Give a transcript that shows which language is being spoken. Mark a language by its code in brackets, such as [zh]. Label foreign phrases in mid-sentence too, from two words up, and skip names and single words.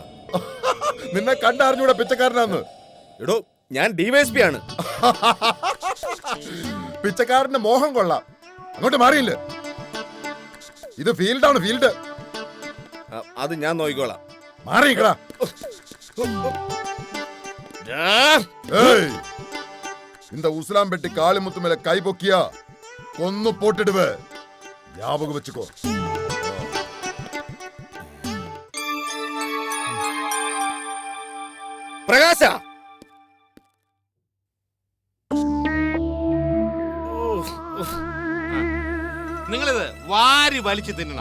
[ml] നിന്നെ കണ്ടറിഞ്ഞൂടെ പിച്ചക്കാരനാന്ന്? എടോ, ഞാൻ ഡിവൈഎസ്പി ആണ്. പിച്ചക്കാരന്റെ മോഹം കൊള്ളാം. അങ്ങോട്ട് മാറിയില്ല. ഇത് ഫീൽഡാണ്, ഫീൽഡ്. അത് ഞാൻ നോക്കിക്കോളാം. മാറിക്കടാ. [ta] ஏய், இந்த உசிலாம்பெட்டி காளிமுத்து மேல கை பொக்கியா கொன்னு போட்டுடுவ. ஞாபகம் வச்சுக்கோ. [ml] പ്രകാശ, നിങ്ങളിത് വാരി വലിച്ചു തിന്നണം.